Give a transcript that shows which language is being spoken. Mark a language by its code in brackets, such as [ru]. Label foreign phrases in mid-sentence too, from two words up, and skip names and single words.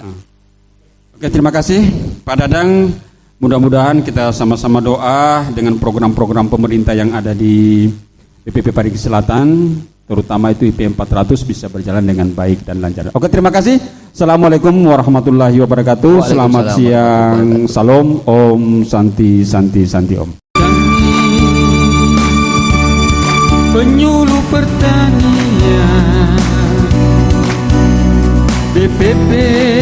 [id] Oke, terima kasih Pak Dadang. Mudah-mudahan kita sama-sama doa dengan program-program pemerintah yang ada di BPP Parigi Selatan, terutama itu IP 400 bisa berjalan dengan baik dan lancar. Oke, terima kasih. [ar] السلام عليكم ورحمة الله وبركاته. [id] Selamat siang. Salam. [sa] ॐ शान्ति शान्ति शान्ति ॐ. [id] Penyuluh pertanian BPP